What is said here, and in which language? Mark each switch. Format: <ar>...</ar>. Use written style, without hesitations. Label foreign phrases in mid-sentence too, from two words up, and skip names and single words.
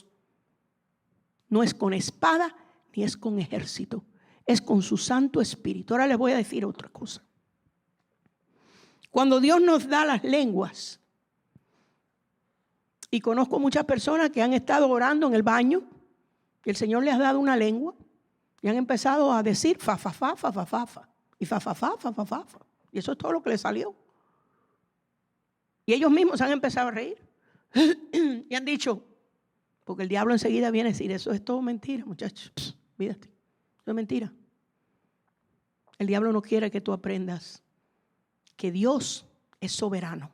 <es>No es con espada ni es con ejército, es con su Santo Espíritu. Ahora les voy a decir otra cosa. Cuando Dios nos da las lenguas, y conozco muchas personas que han estado orando en el baño, y el Señor les ha dado una lengua, y han empezado a decir fa, fa, fa, fa, fa, fa, fa, y fa, fa, fa, fa, fa, fa, fa. Y eso es todo lo que les salió. Y ellos mismos han empezado a reír. Y han dicho, porque el diablo enseguida viene a decir, eso es todo mentira, muchachos. Mírate, eso es mentira. El diablo no quiere que tú aprendas que Dios es soberano.</es>